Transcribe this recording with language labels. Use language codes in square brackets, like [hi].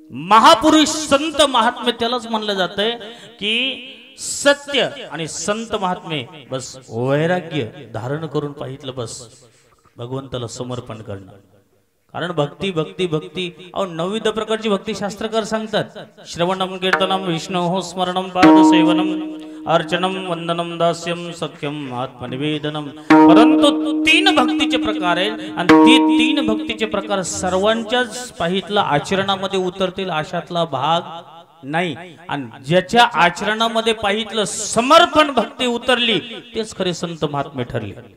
[mr] महापुरुष संत महात्मे त्यालाच म्हणलं जातंय की सत्य आणि संत महात्मे बस वैराग्य धारण करून पाहितलं बस भगवंताला समर्पण करणं. कारण भक्ती भक्ती भक्ती अहो 9 प्रकारची भक्ती शास्त्रकार सांगतात. [sa] श्रवणम कीर्तनम विष्णु स्मरणम पादसेवनम अर्चनम वंदनम दास्यम सख्यम आत्मनिवेदनम. [mr] परंतु 3 भक्तीचे प्रकार आहेत आणि ती 3 भक्तीचे प्रकार सर्वांच्याच पाहितला आचरणामध्ये उतरतील अशातला भाग नाही. आणि ज्याच्या आचरणामध्ये पाहितलं समर्पण भक्ती उतरली तेच खरे संत महात्मे ठरले.